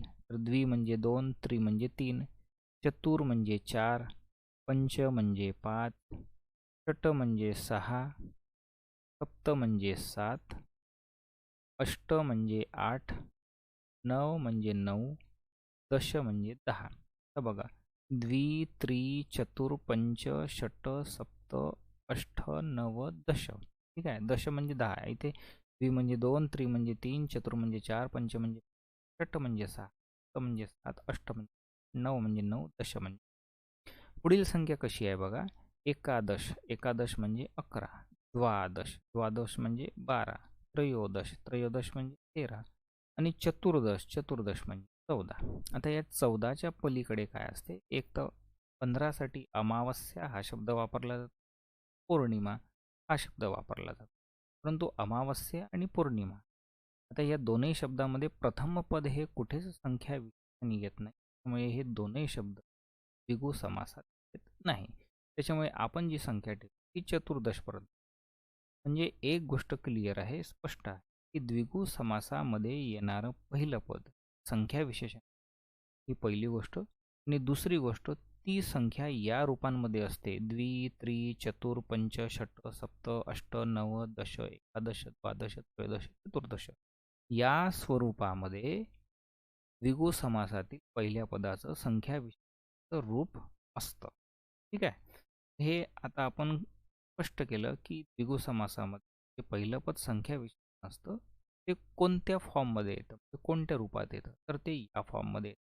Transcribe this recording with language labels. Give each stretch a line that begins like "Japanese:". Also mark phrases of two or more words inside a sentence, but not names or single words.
Marathi: तर द्वि म्हणजे 2, त्रि म्हणजे 3, चतुर म्हणजे 4, पंच म्हणजे 5, षट म्हणजे 6, सप्त म्हणजे 7, अष्ट म्हणजे 8, नव म्हणजे 9, दश म्हणजे 10. तर बघा, द्वि, त्रि, चतुर, पंच, षट, सप्त, अष्ट, नव, दश. ठीक आहे. दश म्हणजे 10. इथे द्वि म्हणजे 2, त्रि म्हणजे 3, चतुर म्हणजे 4, पंच म्हणजे, षट म्हणजे 6, सप्त म्हणजे 7, अष्ट म्हणजे 9 म्हणजे 9, दश म्हणजे. पुढील संख्या कशी आहे बघा. एकादश, एकादश म्हणजे 11, द्वादश, द्वादश म्हणजे 12, त्रयोदश, त्रयोदश म्हणजे 13 आणि चतुर्दश, चतुर्दश म्हणजे 14. आता या 14च्या पलीकडे काय असते? एक तर 15साठी अमावस्या हा शब्द वापरला जातो, पौर्णिमा हा शब्द वापरला जातो. परंतु अमावस्या आणि पौर्णिमा, आता या दोनही शब्दामध्ये प्रथम पद हे कुठेच संख्या विशेषण येत नाही, त्यामुळे हे दोनही शब्द द्विगु समासात येत नाही. त्याच्यामुळे आपण जी संख्या ठेवू ती चतुर्दशपर्यंत. म्हणजे एक गोष्ट क्लिअर आहे, स्पष्ट आहे, की द्विगु समासामध्ये येणारं पहिलं पद संख्या विशेषण ही पहिली गोष्ट. आणि दुसरी गोष्ट, ती संख्या या रूपांमध्ये असते: द्वि, त्रि, चतुर, पंच, षट, सप्त, अष्ट, नव, दश, एकादश, द्वादश, त्रयोदश, चतुर्दश या स्वरूपामध्ये द्विगु समासातील पहिल्या पदाचं संख्या विशेषणाचं रूप असतं. ठीक आहे. हे आता आपण स्पष्ट केलं की द्विगु समासामध्ये जे पहिलं पद संख्या विशेषण असतं ते कोणत्या फॉर्ममध्ये येतं, ते कोणत्या रूपात येतं, तर ते या फॉर्ममध्ये येतं.